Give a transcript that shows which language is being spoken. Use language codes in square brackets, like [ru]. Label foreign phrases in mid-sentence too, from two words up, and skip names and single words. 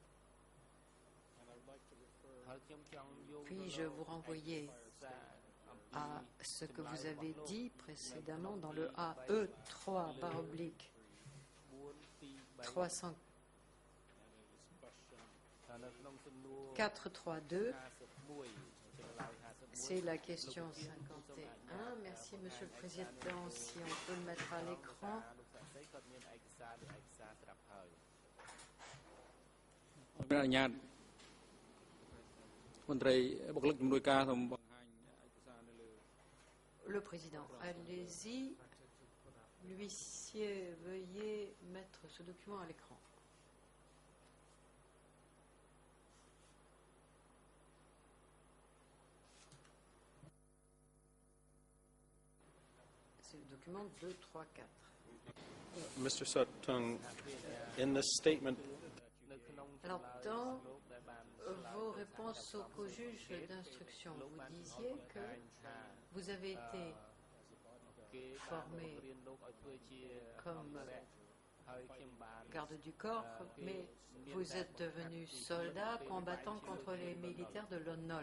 [fr] Puis-je vous renvoyer à ce que vous avez dit précédemment dans le AE 3/432. C'est la question 51. Merci, Monsieur le Président. Si on peut le mettre à l'écran. [km] មានអនុញ្ញាតមន្ត្រីបុគ្គលិកជំនួយការសូមបង្ហាញឯកសារនៅលើ [fr] Le Président, allez-y. L'huissier, veuillez mettre ce document à l'écran. C'est le document 2, 3, 4. [en] Mr. Sottung, in this statement, [fr] Alors, dans vos réponses au co-juge d'instruction, vous disiez que vous avez été formé comme garde du corps, mais vous êtes devenu soldat combattant contre les militaires de Lon Nol.